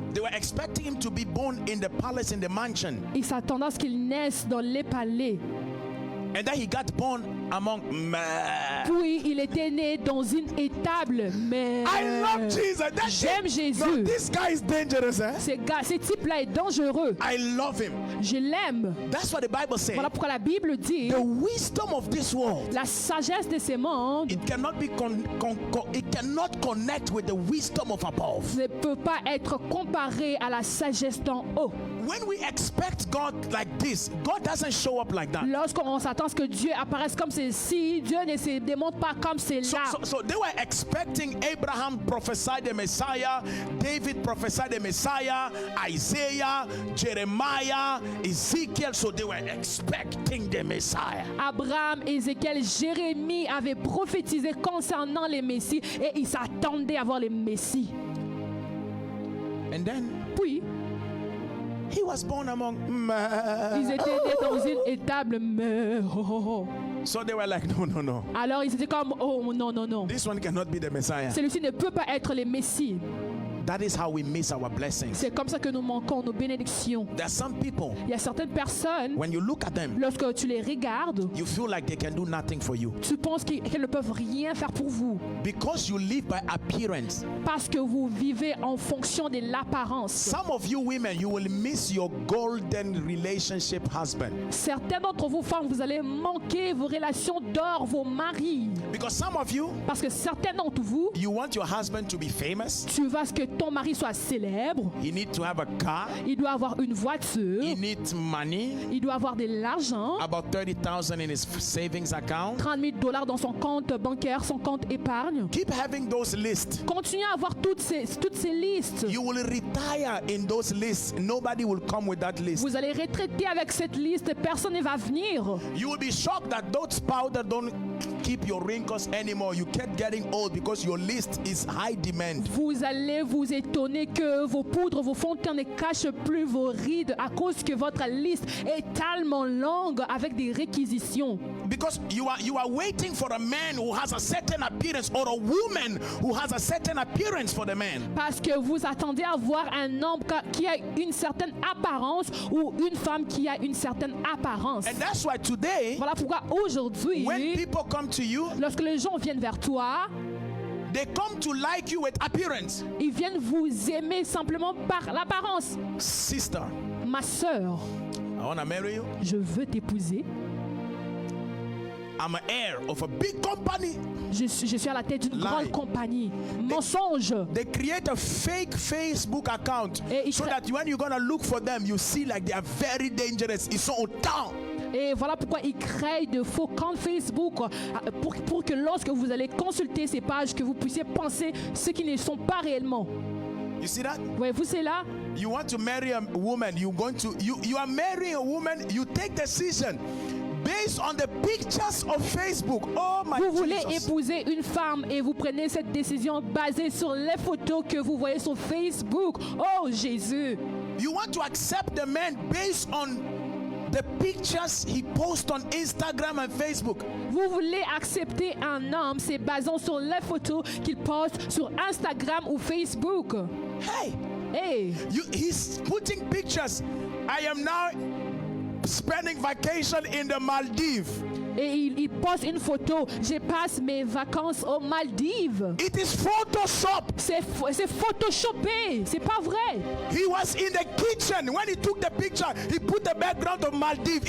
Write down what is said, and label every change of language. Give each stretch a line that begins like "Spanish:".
English: They were expecting him to be born in the palace, in the mansion.
French: Ils s'attendaient à ce qu'ils naissent dans les palais.
English: And then he got born among men.
French: Puis il était né dans une étable. Mais
English: I love Jesus.
French: j'aime Jésus.
English: No, this guy is dangerous, eh?
French: Ce type-là est dangereux.
English: I love him.
French: Je l'aime.
English: That's what the Bible says.
French: Voilà pourquoi la Bible dit
English: The wisdom of this world,
French: la sagesse de ces mondes
English: it cannot be it cannot connect with the wisdom of above.
French: ne peut pas être comparée à la sagesse d'en haut.
English: When we expect God like this, God doesn't show up like that.
French: Lorsqu'on s'attend à ce que Dieu apparaisse comme ceci, Dieu ne se démontre pas comme c'est là.
English: So they were expecting Abraham prophesied the Messiah, David prophesied the Messiah, Isaiah, Jeremiah, Ezekiel. So they were expecting the Messiah.
French: Abraham, Ézéchiel, Jérémie avaient prophétisé concernant les Messies et ils s'attendaient à voir les Messies.
English: And then
French: Puis,
English: he was born among
French: ils étaient nés dans une étable. Mais, oh, oh, oh.
English: So they were like, no.
French: Alors ils étaient comme, oh non.
English: This one cannot be the Messiah.
French: Celui-ci ne peut pas être le Messie.
English: That is how we miss our blessings.
French: C'est comme ça que nous manquons nos bénédictions.
English: There are some people,
French: Il y a certaines personnes,
English: when you look at them,
French: lorsque tu les regardes,
English: you feel like they can do nothing for you.
French: tu penses qu'elles ne peuvent rien faire pour vous.
English: Because you live by appearance.
French: Parce que vous vivez en fonction de l'apparence.
English: Some of you women, you will miss your golden relationship husband.
French: Certains d'entre vous, femmes, vous allez manquer vos relations d'or, vos maris.
English: Because some of you,
French: Parce que certains d'entre vous,
English: you want your husband to be famous.
French: tu veux que ton mari soit célèbre.
English: He needs to have a car.
French: Il doit avoir une voiture.
English: He needs money.
French: Il doit avoir de l'argent.
English: About 30,000 in his savings account.
French: 30 000 $ dans son compte bancaire, son compte épargne.
English: Keep having those lists.
French: Continuez à avoir toutes ces listes.
English: You will retire in those lists. Nobody will come with that list.
French: Vous allez retraiter avec cette liste. Personne ne va venir.
English: You will be shocked that those powder don't keep your wrinkles anymore. You kept getting old because your list is high demand.
French: Vous allez vous étonner que vos poudres, vos fonds de teint ne cachent plus vos rides à cause que votre liste est tellement longue avec des réquisitions.
English: Because you are waiting for a man who has a certain appearance or a woman who has a certain appearance for the man.
French: Parce que vous attendez à voir un homme qui a une certaine apparence ou une femme qui a une certaine apparence.
English: And that's why today,
French: Voilà pourquoi aujourd'hui,
English: when people come to you,
French: lorsque les gens viennent vers toi,
English: they come to like you with appearance.
French: ils viennent vous aimer simplement par l'apparence.
English: Sister,
French: Ma sœur,
English: I want to marry you.
French: je veux t'épouser.
English: I'm an heir of a big company.
French: Je suis à la tête d'une
English: Lie.
French: grande compagnie. Mensonge.
English: They create a fake Facebook account
French: Et
English: so that when you're going to look for them, you see like they are very dangerous.
French: Ils sont au temps. Et voilà pourquoi ils créent de faux comptes Facebook pour que lorsque vous allez consulter ces pages, que vous puissiez penser ce qui ne sont pas réellement.
English: You see that?
French: Voyez-vous, c'est là.
English: You want to marry a woman, you are marrying a woman, you take decision based on the pictures of Facebook. Oh my
French: Vous voulez
English: Jesus.
French: épouser une femme et vous prenez cette décision basée sur les photos que vous voyez sur Facebook. Oh Jésus.
English: You want to accept the man based on the pictures he posts on Instagram and Facebook.
French: Vous voulez accepter un homme, c'est basant sur les photos qu'il poste sur Instagram ou Facebook. Hey, Hey,
English: he's putting pictures. I am now spending vacation in the Maldives.
French: et il poste une photo. Je passe mes vacances aux Maldives.
English: It is Photoshop.
French: C'est photoshopé, c'est pas vrai.
English: He was in the kitchen when he took the picture. He put the background of Maldives.